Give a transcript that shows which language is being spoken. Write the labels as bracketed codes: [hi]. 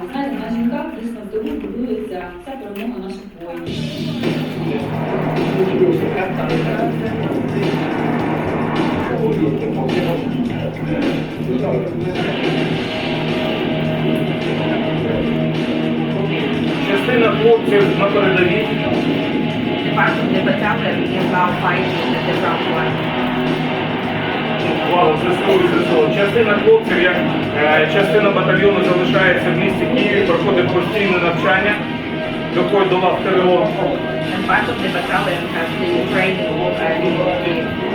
[uk] Знаєте, на жінках дійсно здобу будується вся перемога наших воїнів. Частина хлопців на передовій. [en] Part of the battalion is now fighting at the front line. [uk] Слава ЗСУ. Частина хлопців, як частина батальйону залишається в місті Києві, проходить постійне навчання, доходить до лав ТРО. [en] And part of the battalion has the training in Kyiv.